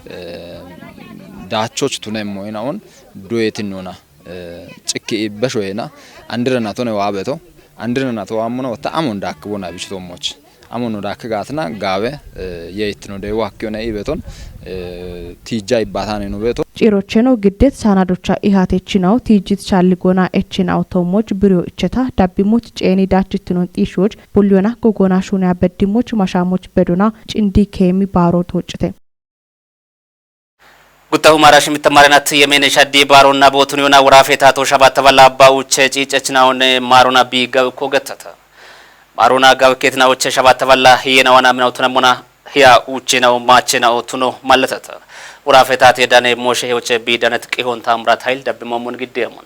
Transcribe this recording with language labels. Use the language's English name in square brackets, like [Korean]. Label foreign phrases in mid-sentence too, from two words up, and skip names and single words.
[Kafa] ዳቾች ቱነሞይናውን ዱዌቲኖና ጭኪ በሾይና አንድረናቶ ነው ዋበቶ አንድረናቶ አሙና ወጣ አሙን ዳክቦና ቢሽቶሞች አሙን ዳክጋትና ጋበ የይትኖ ደው ዋክዮና ይበቶን ቲጃ ይባታኔ ነው ቤቶ ጭሮቼ ነው ግዴት ሳናዶቻ ኢሃቴችናው ቲጂት ቻልጎና ኤችናው ቶሞች ብሪዮ እቸታ ዳቢሞች ጬኒ ዳችትኖን ጢሾች ቡሊዮና ጎጎና ሹና በዲሞች ማሻሞች በዶና ጭንዲ ከሚ ባሮ ተወጭተ ጉታው ማራሽ ምተማረናት የሜነሻ ዲ ባሮና ቦቱኒዮና ወራፌታቶ ሸባት ተበላ አባውቼ ጪጨችናውን ማሮና ቢገብ ኮገተተ ማሮና ጋብኬትና ወቸ ሸባት ተበላ የናዋና ምናው ተነሞና ያ ኡቺናው ማቺናው ቱኖ ማለተተ ወራፌታት የዳኔ ሞሼ ወቸ ቢዳነት ቂሆን ታምራት ኃይል ደብሞሙን ግዴሙነ